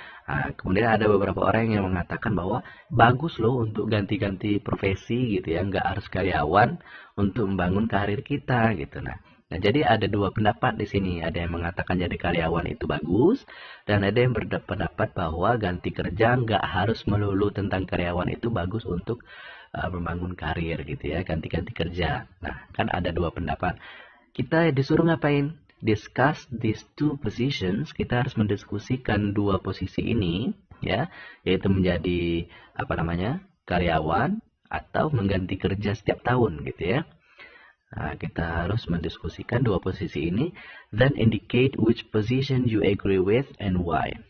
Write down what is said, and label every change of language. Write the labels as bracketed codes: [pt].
[id] Nah, kemudian ada beberapa orang yang mengatakan bahwa bagus loh untuk ganti-ganti profesi gitu ya, nggak harus karyawan untuk membangun karir kita gitu. Nah, jadi ada dua pendapat di sini. Ada yang mengatakan jadi karyawan itu bagus, dan ada yang berpendapat bahwa ganti kerja nggak harus melulu tentang karyawan itu bagus untuk membangun karir gitu ya, ganti-ganti kerja. Nah, kan ada dua pendapat. Kita disuruh ngapain? [en] Discuss these two positions. [id] Kita harus mendiskusikan dua posisi ini ya, yaitu menjadi karyawan atau mengganti kerja setiap tahun gitu ya. Nah, kita harus mendiskusikan dua posisi ini, [en] then indicate which position you agree with and why.